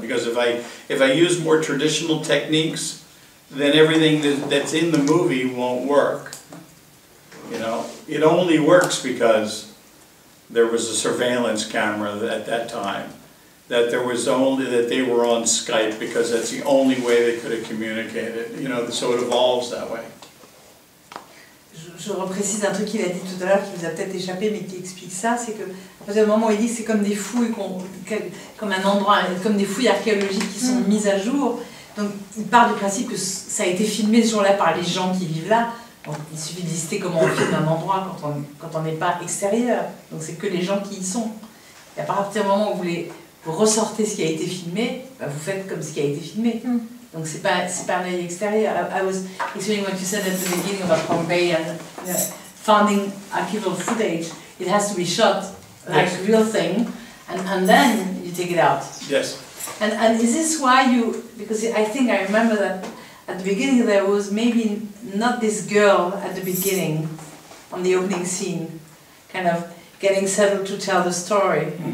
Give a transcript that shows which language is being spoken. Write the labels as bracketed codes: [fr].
[en] Because if I use more traditional techniques, then everything that's in the movie won't work. You know, it only works because there was a surveillance camera at that time. That there was only that they were on Skype because that's the only way they could have communicated. You know, so it evolves that way. [fr] Je reprécise un truc qu'il a dit tout à l'heure qui vous a peut-être échappé mais qui explique ça, c'est que à partir du moment où il dit que c'est comme des fouilles, comme un endroit, comme des fouilles archéologiques qui sont mises à jour, donc il part du principe que ça a été filmé ce jour-là par les gens qui vivent là. Donc, il suffit de lister comment on filme un endroit quand on n'est pas extérieur, donc c'est que les gens qui y sont. Et à partir du moment où vous ressortez ce qui a été filmé, bah vous faites comme ce qui a été filmé. Donc c'est pas un œil extérieur. [en] I was explaining what you said at the beginning about Pompeii and finding archival footage. It has to be shot like a real thing, and then you take it out. Yes. And is this why you? Because I think I remember that at the beginning there was maybe not this girl at the beginning, on the opening scene, kind of getting settled to tell the story.